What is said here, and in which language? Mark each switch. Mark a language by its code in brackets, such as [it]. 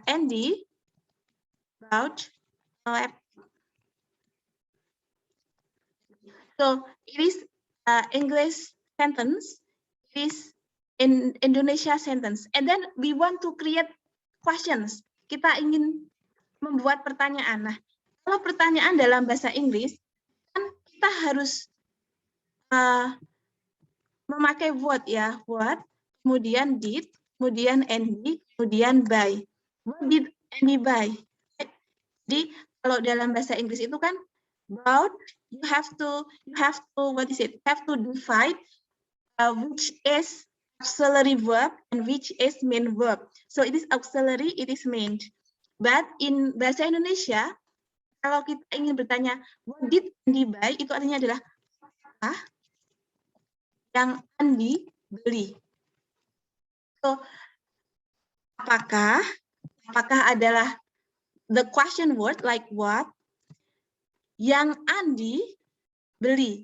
[en] Andy bought a laptop. So it is English sentence. It is in Indonesia sentence. And then we want to create questions. [id] Kita ingin membuat pertanyaan. Nah, kalau pertanyaan dalam bahasa Inggris, kan kita harus memakai what ya, what, kemudian did, kemudian Andy, kemudian buy. [en] What did Andy buy? [id] Jadi kalau dalam bahasa Inggris itu kan [en] bought, you have to what is it? Have to divide which is auxiliary verb and which is main verb. So it is auxiliary, it is main. [id] But in bahasa Indonesia, kalau kita ingin bertanya [en] what did Andy buy, [id] itu artinya adalah apa yang Andy beli. [en] So, [id] apakah adalah [en] the question word like what [id] yang Andy beli.